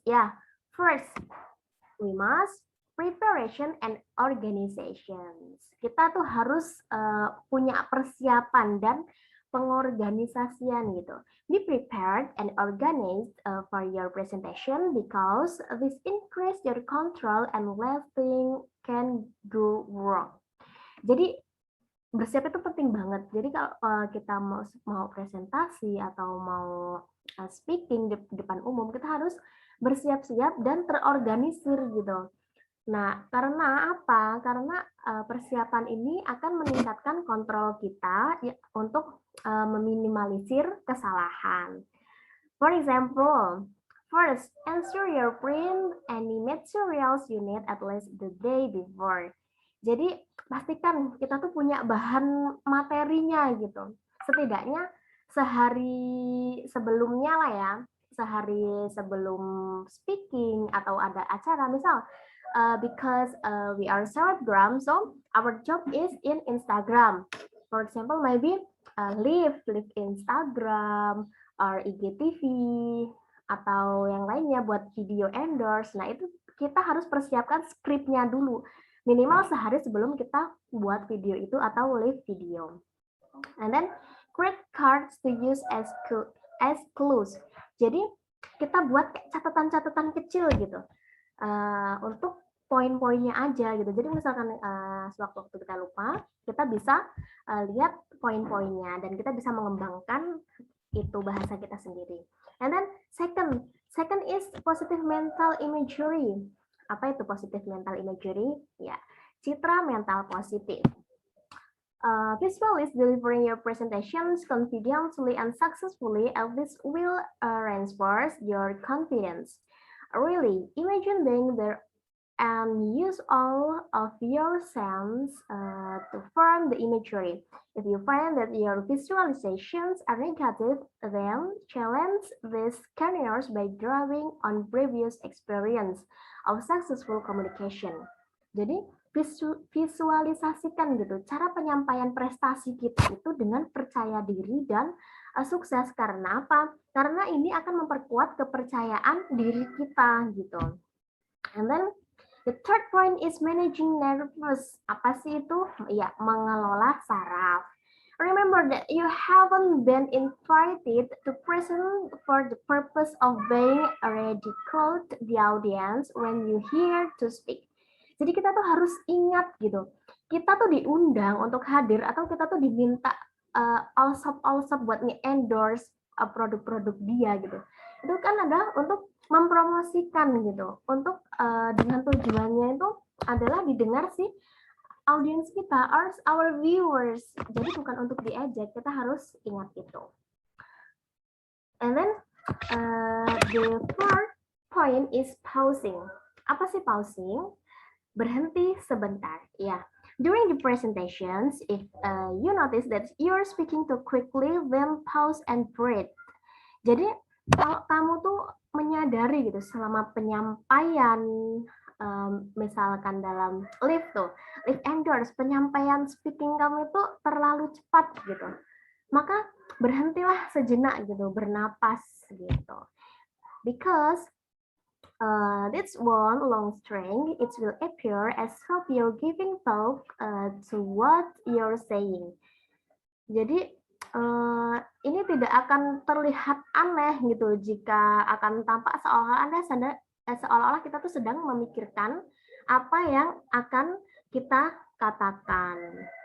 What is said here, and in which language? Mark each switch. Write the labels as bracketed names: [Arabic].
[English] Yeah, first we must preparation and organization. [Indonesian] Kita tuh harus punya persiapan dan pengorganisasian gitu. [English] Be prepared and organized for your presentation because this increase your control and nothing can go wrong. [Indonesian] Jadi bersiap itu penting banget. Jadi kalau kita mau presentasi atau mau speaking di depan umum, kita harus bersiap-siap dan terorganisir gitu. Nah, karena apa? Karena persiapan ini akan meningkatkan kontrol kita ya, untuk meminimalisir kesalahan. [English] For example, first, ensure your print any materials you need at least the day before. [Indonesian] Jadi, pastikan kita tuh punya bahan materinya gitu. Setidaknya sehari sebelumnya lah ya, sehari sebelum speaking atau ada acara, misal [English] because we are selebgram, so our job is in Instagram. For example, maybe live Instagram or IGTV [Indonesian] atau yang lainnya buat video endorse. Nah, itu kita harus persiapkan skripnya dulu. Minimal sehari sebelum kita buat video itu atau live video. [English] And then create cards to use as clues. [Indonesian] Jadi kita buat catatan-catatan kecil gitu. Untuk poin-poinnya aja gitu. Jadi misalkan sewaktu-waktu kita lupa, kita bisa lihat poin-poinnya dan kita bisa mengembangkan itu bahasa kita sendiri. [English] And then second is positive mental imagery. [Indonesian] Apa itu [English] positive mental imagery? [Indonesian] Ya, citra mental positif. [English] Visualize delivering your presentations confidently and successfully, and this will reinforce your confidence. Really, imagine being there and use all of your sense to form the imagery. If you find that your visualizations are negative, then challenge these scenarios by drawing on previous experience of successful communication. [Indonesian] Jadi, visualisasikan gitu cara penyampaian prestasi kita itu dengan percaya diri dan sukses. Karena apa? Karena ini akan memperkuat kepercayaan diri kita gitu. [English] And then the third point is managing nervous. [Indonesian] Apa sih itu? Ya, mengelola saraf. [English] Remember that you haven't been invited to present for the purpose of being ridiculed the audience when you hear to speak. [Indonesian] Jadi kita tuh harus ingat gitu, kita tuh diundang untuk hadir atau kita tuh diminta all-shop buat nge-endorse produk-produk dia gitu. Itu kan adalah untuk mempromosikan gitu, untuk dengan tujuannya itu adalah didengar si audiens kita, [English] our viewers. [Indonesian] Jadi bukan untuk diejek, kita harus ingat itu. [English] And then the fourth point is pausing. [Indonesian] Apa sih pausing? Berhenti sebentar, ya. [English] During the presentations, if you notice that you're speaking too quickly, then pause and breathe. [Indonesian] Jadi kalau kamu tuh menyadari gitu selama penyampaian, misalkan dalam lift and doors, penyampaian speaking kamu itu terlalu cepat gitu, maka berhentilah sejenak gitu, bernapas gitu. [English] Because that's one long string, it will appear as if you're giving thought to what you're saying. [Indonesian] Jadi ini tidak akan terlihat aneh gitu jika akan tampak seolah-olah kita tuh sedang memikirkan apa yang akan kita katakan.